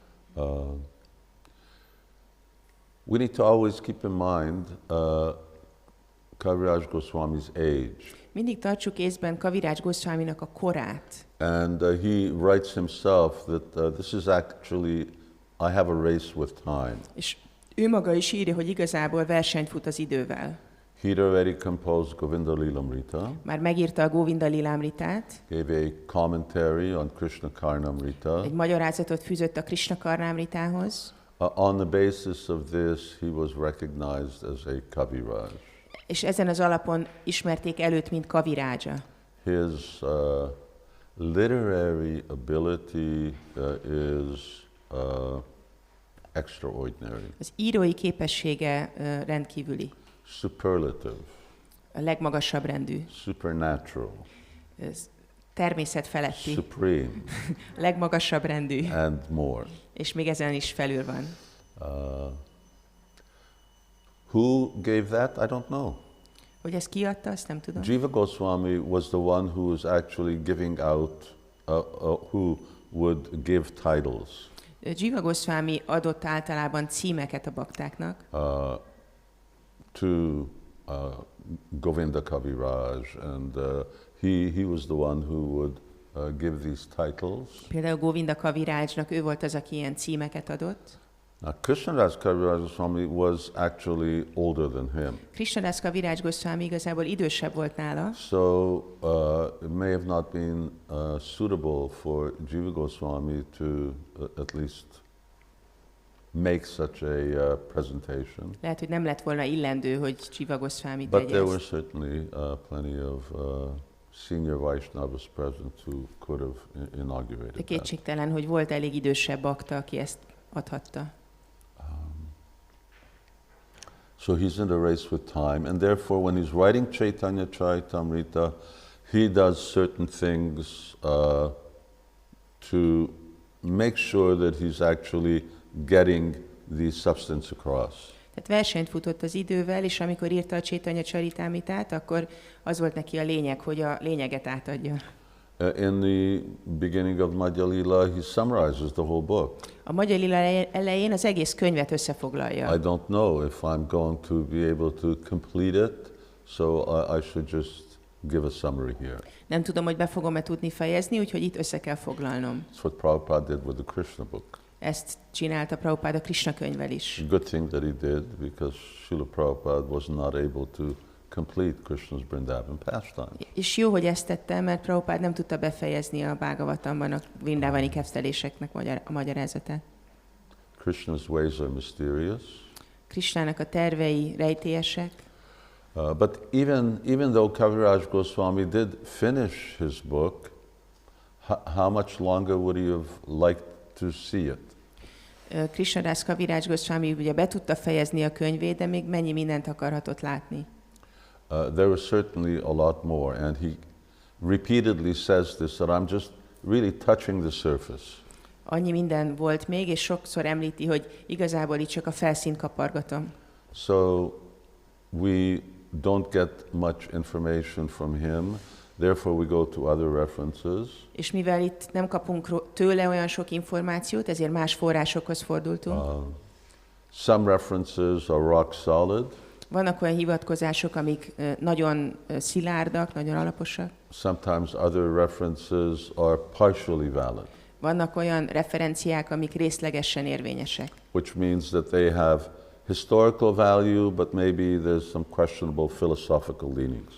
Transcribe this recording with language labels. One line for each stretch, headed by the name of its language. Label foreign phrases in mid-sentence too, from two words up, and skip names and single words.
English: We need to always keep in mind Kaviraj Goswami's age.
Hungarian: Mindig tartsuk észben Kaviraj Goswaminak a korát.
English: And he writes himself that this is actually, I have a race with time.
Hungarian: És ő maga is írja, hogy igazából versenyt fut az idővel.
English: He'd already composed Govinda Lilamrita.
Hungarian: Már megírta a Govinda Lilamritát.
English: Gave a commentary on Krishna Karnamrita.
Hungarian: Egy magyarázatot fűzött a Krishna Karnamritához.
English: On the basis of this, he was recognized as a Kaviraj.
Hungarian: És ezen az alapon ismerték előtt, mint Kaviraja.
English: His literary ability is extraordinary.
Hungarian: Az írói képessége rendkívüli.
English: Superlative.
Hungarian: A legmagasabb rendű.
English: Supernatural.
Hungarian: Természet feletti.
English: Supreme.
Hungarian: Legmagasabb rendű.
English: And more.
Hungarian: És még ezen is felül van.
English: Who gave that? I don't know.
Hungarian: Hogy ezt kiadta, azt nem tudom.
English: Jiva Goswami was the one who was actually giving out, who would give titles.
Hungarian: Jiva Goswami adott általában címeket a baktáknak.
English: To Govinda Kaviraj, and he was the one who would give these titles.
Hungarian: Például Govinda Kavirajnak ő volt az, aki ilyen címeket adott.
English: Now, Krishna-das Kaviraj Goswami was actually older than him.
Hungarian: Krishna-das Kaviraj Goswami igazából idősebb volt nála.
English: So it may have not been suitable for Jiva Goswami to at least make such a presentation.
Hungarian: Lehet, hogy nem lett volna illendő, hogy Jiva Goswami
English: But
Hungarian: tegye
English: there were
Hungarian: ezt.
English: certainly plenty of senior Vaishnavas present who could have inaugurated
Hungarian: De
English: that.
Hungarian: kétségtelen, hogy volt elég idősebb bakta, aki ezt adhatta.
English: So he's in a race with time, and therefore when he's writing Caitanya Charitamrita, he does certain things to make sure that he's actually getting the substance across.
Hungarian: Tehát versenyt futott az idővel, és amikor írta a Caitanya Charitamritát, akkor az volt neki a lényeg, hogy a lényeget átadja.
English: In the beginning of Madhya Lila, he summarizes the whole book.
Hungarian: A Madhya Lila elején az egész könyvet összefoglalja.
English: I don't know if I'm going to be able to complete it, so I should just give a summary here.
Hungarian: Nem tudom, hogy be fogom-e tudni fejezni, úgyhogy itt össze kell foglalnom.
English: That's what Prabhupada did with the Krishna book.
Hungarian: Ezt csinálta Prabhupada a Krishna könyvvel is.
English: Good thing that he did, because Srila Prabhupada was not able to complete Krishna's Vrindavan pastime.
Hungarian: És jó, hogy ezt tette, mert Prabhupada nem tudta befejezni a Bhagavatamban a Vrindavani kezdeléseknek a magyarázatát.
English: Krishna's ways are mysterious.
Hungarian: Krishnának a tervei rejtélyesek.
English: But even though Kaviraj Goswami did finish his book, how much longer would he have liked to see it?
Hungarian: Krishna-das Kaviraj Goswami ugye be tudta fejezni a könyvét, de még mennyi mindent akarhatott látni.
English: There was certainly a lot more, and he repeatedly says this, that I'm just really touching the surface.
Hungarian: Annyi minden volt még, és sokszor említi, hogy igazából itt csak a felszínt kapargatom.
English: So we don't get much information from him, therefore we go to other references.
Hungarian: És mivel itt nem kapunk tőle olyan sok információt, ezért más forrásokhoz fordultunk.
English: Some references are rock solid.
Hungarian: Vannak olyan hivatkozások, amik nagyon szilárdak, nagyon alaposak.
English: Sometimes other references are partially valid.
Hungarian: Vannak olyan referenciák, amik részlegesen érvényesek.
English: Which means that they have historical value, but maybe there's some questionable philosophical leanings.